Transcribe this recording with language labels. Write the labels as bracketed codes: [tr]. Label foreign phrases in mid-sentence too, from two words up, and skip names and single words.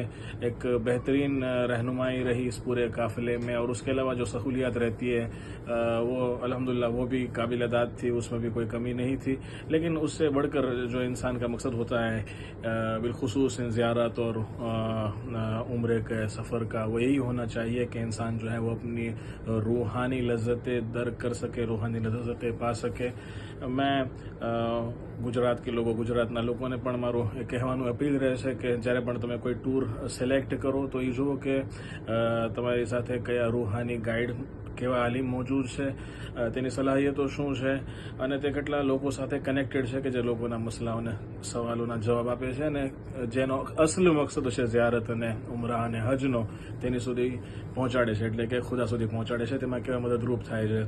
[ur] ایک بہترین رہنمائی رہی اس پورے قافلے میں, اور اس کے علاوہ جو سہولیات رہتی ہے وہ الحمدللہ وہ بھی قابل داد تھی, اس میں بھی کوئی کمی نہیں تھی. لیکن اس سے بڑھ کر جو انسان کا مقصد ہوتا ہے بالخصوص زیارت اور عمرے کے سفر کا, وہ یہی ہونا چاہیے کہ انسان جو ہے وہ اپنی روحانی لذتیں درک کر سکے, روحانی لذتیں پا سکے. [gu] میں ગુજરાત કે લોકો ગુજરાતના લોકોને પણ મારો એ કહેવાનું અપીલ રહેશે કે જ્યારે પણ તમે કોઈ ટૂર સિલેક્ટ કરો તો એ જુઓ કે તમારી સાથે કયા રૂહાની ગાઈડ, કેવા આલિમ મોજૂદ છે, તેની સલાહિયતો શું છે અને તે કેટલા લોકો સાથે કનેક્ટેડ છે કે જે લોકોના મસલાઓને, સવાલોના જવાબ આપે છે અને જેનો અસલ મકસદ છે ઝિયારત અને ઉમરા અને હજનો તેની સુધી પહોંચાડે છે, એટલે કે ખુદા સુધી પહોંચાડે છે, તેમાં કેવા મદદરૂપ થાય છે.